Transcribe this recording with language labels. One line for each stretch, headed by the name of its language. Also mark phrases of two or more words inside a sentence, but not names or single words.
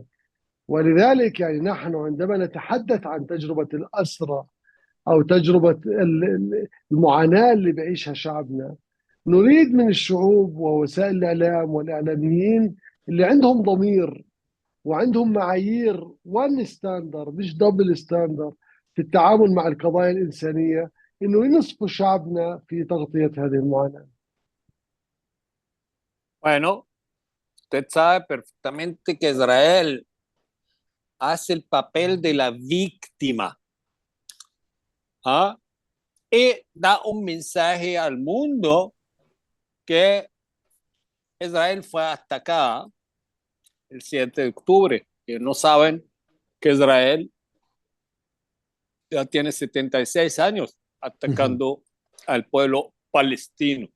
Arabic: ولذلك يعني نحن عندما نتحدث عن تجربة الأسرى أو تجربة المعاناة اللي بيعيشها شعبنا، نريد من الشعوب ووسائل الإعلام والإعلاميين اللي عندهم ضمير وعندهم معايير
English: one standard
Arabic: مش
English: double standard
Arabic: في التعامل مع القضايا الإنسانية، إنه ينصفوا شعبنا في تغطية هذه المعاناة.
Spanish: Bueno, usted sabe perfectamente que Israel hace el papel de la víctima, ¿ah? Y da un mensaje al mundo que Israel fue atacada el 7 de octubre, que no saben que Israel ya tiene 76 años atacando al pueblo palestino.